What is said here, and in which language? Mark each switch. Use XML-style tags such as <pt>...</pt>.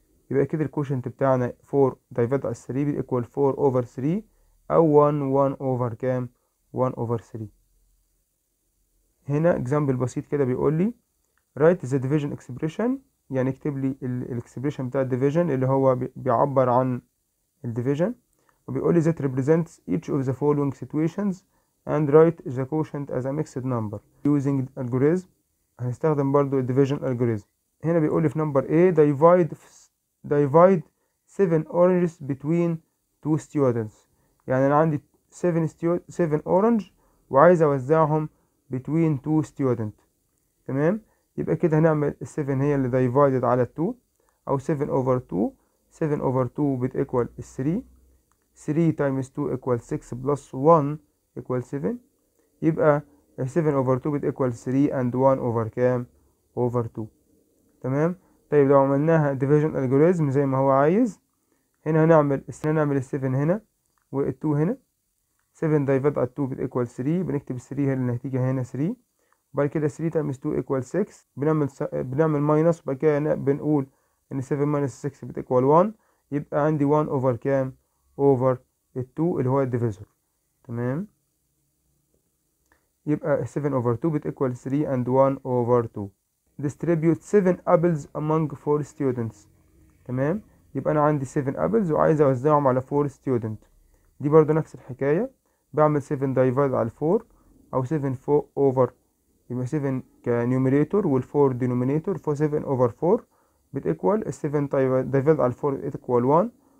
<ar>يبقى كده الكوشنت بتاعنا 4 دايفاد على 3 بيكوال 4 over 3 أو 1 over كام؟ 1 over 3. هنا اكزامبل بسيط كده بيقول لي</ar> <en>write the division expression،</en> <ar>يعني اكتب لي الاكسبريشن بتاع الديفيجن اللي هو بيعبر عن الديفيجن. وبيقول لي</ar> <en>that represents each of the following situations and write the quotient as a mixed number using algorithm.</en> <ar>هنستخدم برضو</ar> <en>division algorithm. هنا بيقول لي في number A divide 7 oranges between 2 students،</en> <ar>يعني انا عندي</ar> <en>7 orange وعايز اوزعهم between 2 students.</en> <ar>تمام؟ يبقى كده هنعمل ال 7 هي اللي divided على 2 او 7 over 2. 7 over 2 بتيكوال 3.</ar> <en>3 times 2 equals 6 plus 1 equals 7.</en> <ar>يبقى 7 over 2 بتيكوال 3 and 1 over كام؟ over 2. تمام؟ طيب لو عملناها division algorithm زي ما هو عايز، هنا هنعمل ال 7 هنا وال 2 هنا. 7 divided على 2 بتيكوال 3، بنكتب 3 هي النتيجة هنا 3. وبعد كده</ar> <en>3 times 2 equals 6،</en> <ar>بنعمل ماينس، وبعد كده بنقول ان</ar> <en>7 minus 6</en> <ar>بتيكوال 1. يبقى عندي 1 over كام؟ over ال 2 اللي هو الديفيزور. تمام؟ يبقى 7 over 2 بتيكوال</ar> <en>3 and 1 over 2. distribute 7 apples among 4 students.</en> <ar>تمام؟ يبقى انا عندي 7 apples وعايز اوزعهم على 4 students. دي برضو نفس الحكاية، بعمل 7 divide على 4 او 7 فوق over، يبقى 7 كنيوميريتور وال4 دينومينيتور، ف 7 over 4 بتيكوال ال 7 ديفايد على 4 بتيكوال 1.</ar>